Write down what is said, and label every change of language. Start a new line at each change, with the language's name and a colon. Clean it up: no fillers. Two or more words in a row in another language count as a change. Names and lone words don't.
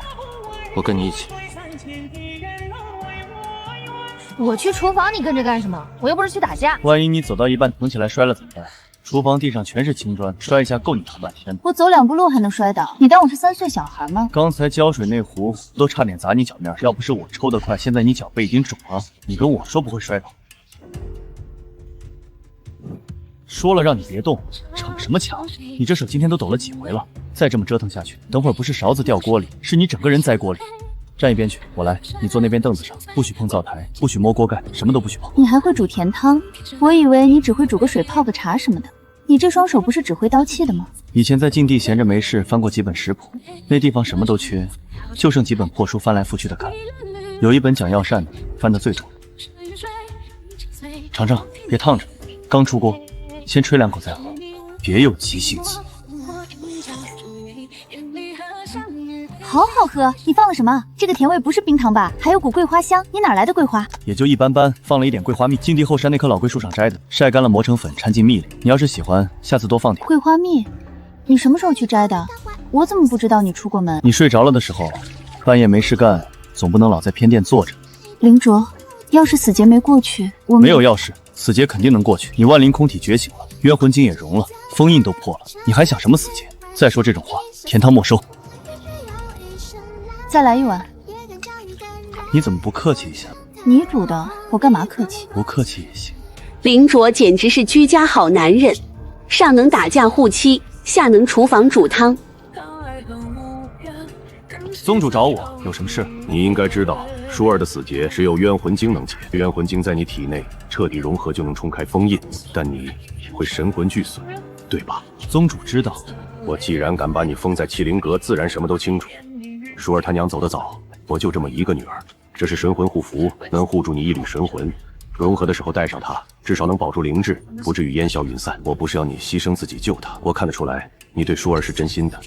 Chinese: 我跟你一起。我去廚房，你跟着幹什麼？我又不是去打架。萬一你走到一半疼起來摔了怎麼辦？廚房地上全是青磚，摔一下夠你疼半天的。我走2步路還能摔倒？你當我是3歲小孩嗎？剛才澆水那壺都差點砸你腳面，要不是我抽得快，現在你腳背已經腫了。你跟我說不會摔倒？說了讓你別動，逞什麼強？你這手今天都抖了幾回了？再這麼折騰下去，等會兒不是勺子掉鍋裡，是你整個人栽鍋裡。站一邊去，我來。你坐那邊凳子上，不許碰灶台，不許摸鍋蓋，什麼都不許碰。你還會煮甜湯？我以為你只會煮個水、泡個茶什麼的。你這雙手不是只會刀器的嗎？以前在禁地閒着沒事，翻過幾本食譜，那地方什麼都缺，就剩幾本破書翻來覆去的看。有一本講藥膳的，翻得最多。嘗嘗，別燙着，剛出鍋，先吹2口再喝，別有急性子。好好喝，你放了什麼？這個甜味不是冰糖吧？還有股桂花香，你哪來的桂花？也就一般般，放了一點桂花蜜，禁地後山那棵老桂樹上摘的，曬乾了磨成粉，摻進蜜裡。你要是喜歡，下次多放點。桂花蜜，你什麼時候去摘的？我怎麼不知道你出過門？你睡着了的時候，半夜沒事幹，總不能老在偏殿坐着。林卓，要是死劫沒過去，我沒有要事，死劫肯定能過去。你萬靈空體覺醒了，冤魂經也融了，封印都破了，你還想什麼死劫？再說這種話，甜湯沒收。再來一碗。你怎麼不客氣一下？你煮的，我幹嘛客氣？不客氣也行。林卓簡直是居家好男人，上能打架護妻，下能廚房煮湯。宗主找我有什麼事？你應該知道，舒兒的死劫只有冤魂經能解，冤魂經在你體內徹底融合就能衝開封印，但你會神魂俱損，對吧？宗主知道。我既然敢把你封在麒麟閣，自然什麼都清楚。舒兒他娘走得早，我就這麼一個女兒，這是神魂護符，能護住你一缕神魂。融合的時候帶上它，至少能保住靈智，不至於烟消雲散。我不是要你犧牲自己救她，我看得出來你對舒兒是真心的。